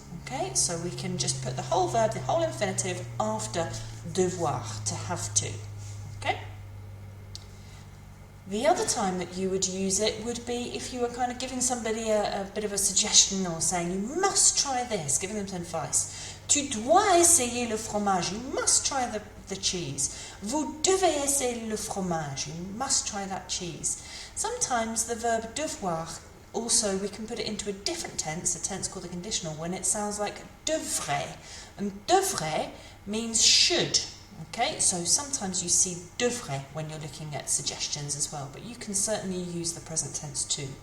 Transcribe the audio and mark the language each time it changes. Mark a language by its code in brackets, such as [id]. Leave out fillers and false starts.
[en] Okay, so we can just put the whole verb, the whole infinitive after devoir, to have to. Okay? The other time that you would use it would be if you were kind of giving somebody a bit of a suggestion or saying, you must try this, giving them some advice. [fr] Tu dois essayer le fromage. [en] You must try the cheese. [fr] Vous devez essayer le fromage. [en] You must try that cheese. Sometimes the verb devoir, also, we can put it into a different tense, a tense called the conditional, when it sounds like devrait. And devrait means should. Okay, so sometimes you see devrait when you're looking at suggestions as well, but you can certainly use the present tense too.